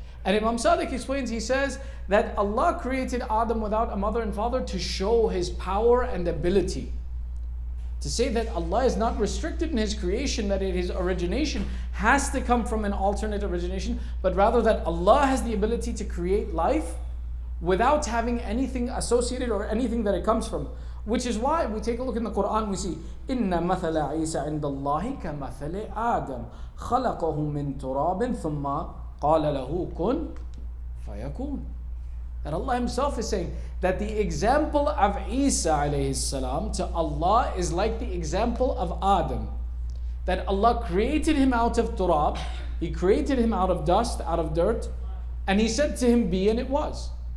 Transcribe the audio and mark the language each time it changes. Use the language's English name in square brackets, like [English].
[English] And Imam Sadiq explains, he says that Allah created Adam without a mother and father to show His power and ability. To say that Allah is not restricted in His creation, that His origination has to come from an alternate origination, but rather that Allah has the ability to create life without having anything associated or anything that it comes from. [Arabic] Which is why we take a look in the Quran, we see, إِنَّ مَثَلَ عِيسَى عِنْدَ اللَّهِ كَمَثَلِ آدَمَ خَلَقَهُ مِنْ تُرَابٍ ثُمَّ قَالَ لَهُ كُنْ فَيَكُونَ. [English] That Allah Himself is saying that the example of Isa alayhi salam to Allah is like the example of Adam. That Allah created him out of turab, He created him out of dust, out of dirt, and He said to him, be, and it was.